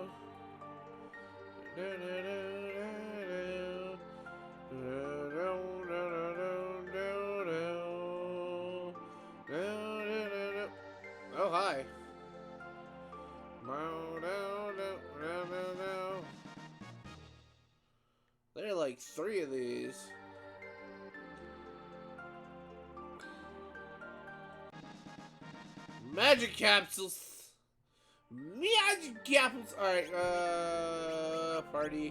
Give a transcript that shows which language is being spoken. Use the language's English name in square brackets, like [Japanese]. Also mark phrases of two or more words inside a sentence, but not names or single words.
[English] Dow, dow, dow, dow, dow. Dow, dow, dow, dow, dow, dow. Dow, dow, dow, dow. Oh, hi. Bow, dow, dow, dow, dow, dow. There are like 3 of these. Magic capsules. Magic capsules. Alright, party.